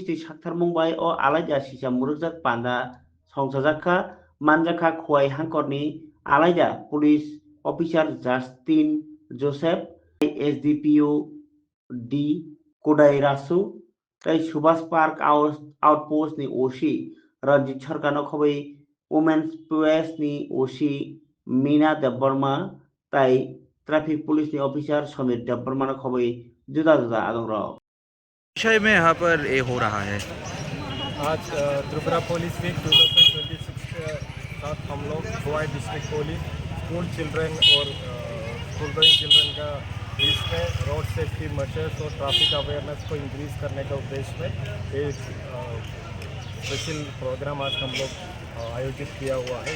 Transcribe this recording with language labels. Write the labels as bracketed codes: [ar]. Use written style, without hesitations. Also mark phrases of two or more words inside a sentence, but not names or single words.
[trp] ti sakthar mumbai o alaja sisa murujak panda songsajaka manjaka khuai hangkorni alaja [en] pulis officer [trp] Justin Joseph SDPO D Kodai Rasu tei Subhas Park Outpost ni OC Ranjit Sarkano khobei Women's PS ni OC Meena Debbarma tai [en] traffic police [trp] ni officer Samir Debbarma no khobei juda juda adongrok [hi] विषय में यहाँ पर ये हो रहा है। आज त्रिपुरा पुलिस वीक 2026 के साथ हम लोग खोवाई डिस्ट्रिक्ट पुलिस [en] school children [hi] और [en] school going children [hi] का बीच में [en] road safety measures [hi] और [en] traffic awareness [hi] को इंक्रीज करने का उद्देश्य में एक [en] special program [hi] आज हम लोग आयोजित किया हुआ है।